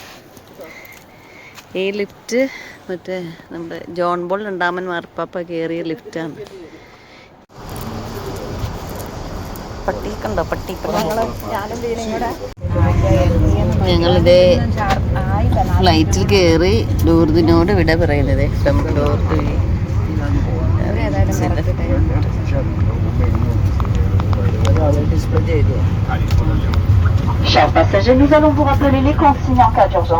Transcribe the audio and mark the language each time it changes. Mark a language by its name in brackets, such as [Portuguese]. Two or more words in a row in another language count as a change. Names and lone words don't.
[Malayalam] ഈ ലിഫ്റ്റ് മറ്റേ നമ്മുടെ ജോൺ ബോൾ രണ്ടാമൻ മാർപ്പാപ്പ കയറിയ ലിഫ്റ്റാണ്. പട്ടി കണ്ടോ? പട്ടി. ഞങ്ങളിത് ഫ്ലൈറ്റിൽ കയറി ലൂർദിനോട് വിട പറയുന്നത്. [French] Chers passagers, nous allons vous rappeler les consignes en cas d'urgence.